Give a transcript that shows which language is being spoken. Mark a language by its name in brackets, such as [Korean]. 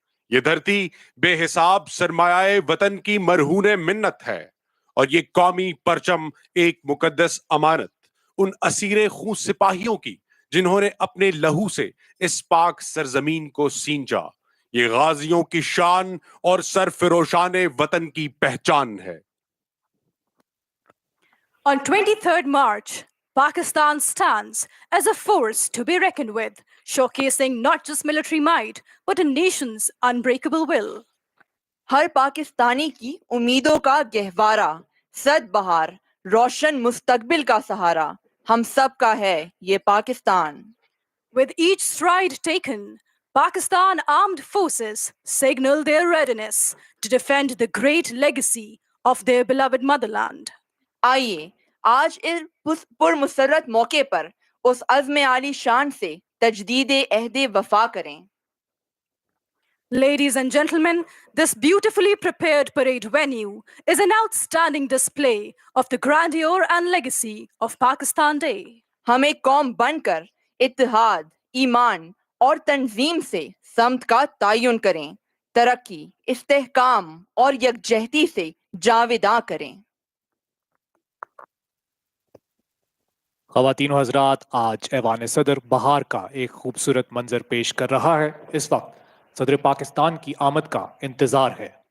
[Urdu] یہ دھرتی بے حساب سرمایہ وطن کی مرہون منت ہے، اور یہ قومی پرچم ایک مقدس امانت ان اسیر خون سپاہیوں کی جنہوں نے اپنے لہو سے اس پاک سرزمین کو سینچا۔ یہ غازیوں کی شان اور سرفروشان وطن کی پہچان ہے۔ [English] On 23rd March, Pakistan stands as a force to be reckoned with, showcasing not just military might, but a nation's unbreakable will. [Urdu] ہر پاکستانی کی امیدوں کا گہوارہ، سد بہار، روشن مستقبل کا سہارا، ہم سب کا ہے یہ Pakistan. [English] With each stride taken, Pakistan Armed Forces signal their readiness to defend the great legacy of their beloved motherland. [Urdu] آئیے آج اس پرمسرت موقع پر اس عزم عالی شان سے تجدید عہد وفا کریں۔ [English] Ladies and gentlemen, this beautifully prepared parade venue is an outstanding display of the grandeur and legacy of Pakistan Day. [Urdu] ہم ایک قوم بن کر اتحاد، ایمان اور تنظیم سے سمت کا تعین کریں، ترقی، استحکام اور یکجہتی سے جاوداں کریں۔ خواتین و حضرات، آج ایوان صدر بہار کا ایک خوبصورت منظر پیش کر رہا ہے۔ اس وقت صدر پاکستان کی آمد کا انتظار ہے،